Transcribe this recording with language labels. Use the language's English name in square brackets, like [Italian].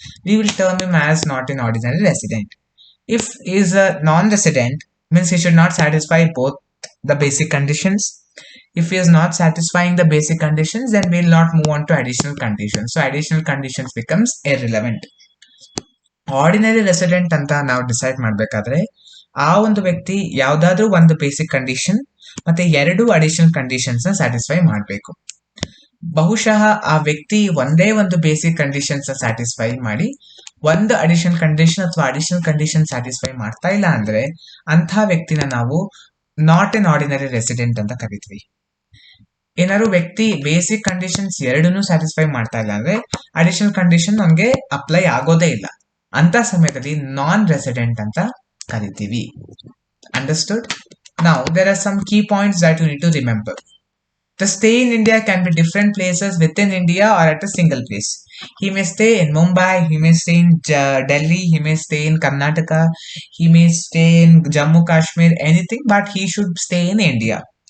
[English] We will term him as not an ordinary resident. If he is a non-resident, means he should not satisfy both the basic conditions. If he is not satisfying the basic conditions, then we will not move on to additional conditions. So additional conditions becomes irrelevant. [Kannada] Ordinary resident ಅಂತ ನಾವು decide ಮಾಡಬೇಕಾದ್ರೆ ಆ ಒಂದು ವ್ಯಕ್ತಿ ಯಾವುದಾದ್ರೂ ಒಂದು basic condition ಮತ್ತೆ 2 additional conditions ನ ಸ್ಯಾಟಿಸ್ಫೈ ಮಾಡಬೇಕು. ಬಹುಶಃ ಆ ವ್ಯಕ್ತಿ ಒಂದೇ ಒಂದು ಬೇಸಿಕ್ ಕಂಡೀಷನ್ಸ್ ಸ್ಯಾಟಿಸ್ಫೈ ಮಾಡಿ ಒಂದು ಅಡಿಷನಲ್ ಕಂಡೀಷನ್ ಅಥವಾ ಅಡಿಷನಲ್ ಕಂಡೀಷನ್ ಸ್ಯಾಟಿಸ್ಫೈ ಮಾಡ್ತಾ ಇಲ್ಲ ಅಂದ್ರೆ ಅಂಥ ವ್ಯಕ್ತಿನ ನಾವು ನಾಟ್ ಎನ್ ಆರ್ಡಿನರಿ ರೆಸಿಡೆಂಟ್ ಅಂತ ಕರಿತೀವಿ. ಏನಾದ್ರು ವ್ಯಕ್ತಿ ಬೇಸಿಕ್ ಕಂಡೀಷನ್ಸ್ ಎರಡನ್ನೂ ಸ್ಯಾಟಿಸ್ಫೈ ಮಾಡ್ತಾ ಇಲ್ಲ ಅಂದ್ರೆ ಅಡಿಷನಲ್ ಕಂಡೀಷನ್ ನಮಗೆ ಅಪ್ಲೈ ಆಗೋದೇ ಇಲ್ಲ. ಅಂತ ಸಮಯದಲ್ಲಿ ನಾನ್ ರೆಸಿಡೆಂಟ್ ಅಂತ ಕರಿತೀವಿ. [English] Understood? Now there are some key points that you need to remember. The stay in India can be different places within India or at a single place. He may stay in Mumbai, he may stay in Delhi, he may stay in Karnataka, he may stay in Jammu Kashmir, anything, but he should stay in India.